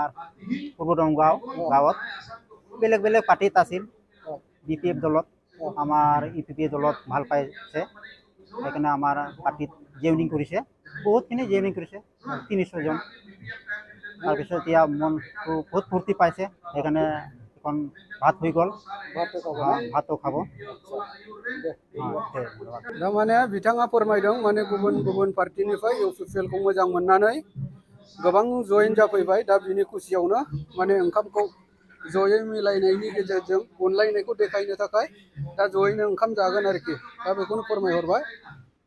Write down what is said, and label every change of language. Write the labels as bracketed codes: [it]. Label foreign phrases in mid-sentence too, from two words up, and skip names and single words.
[as] পূর্ব দমগাঁও গাঁৱত বেলেগ বেলেগ পার্টিত আছিল বিপিএফ দলত আমার ইপিপিএফ দলত ভাল পাইছে সেইকাৰণে আমার পার্টিত জেউনিং কৰিছে বহুতখিনি জেউনিং কৰিছে 300 জন তাৰপিছত এতিয়া মনটো বহুত ফূৰ্তি পাইছে সেইকাৰণে এখন ভাত হৈ গ'ল ভাতও খাব [brx] माने बिथाङा फोरमायदों माने गुबुन गुबुन पार्टीनिफ्राय इउपिपिएलखौ मोजां मोननानै गोबां जयेन जाफैबाय दा बिनि खुसियावनो माने ओंखामखौ जयै मिलायनायनि गेजेरजों अनलायनायखौ देखायनो थाखाय दा जयैनो ओंखाम जागोन आरोखि दा बेखौनो फोरमायहरबाय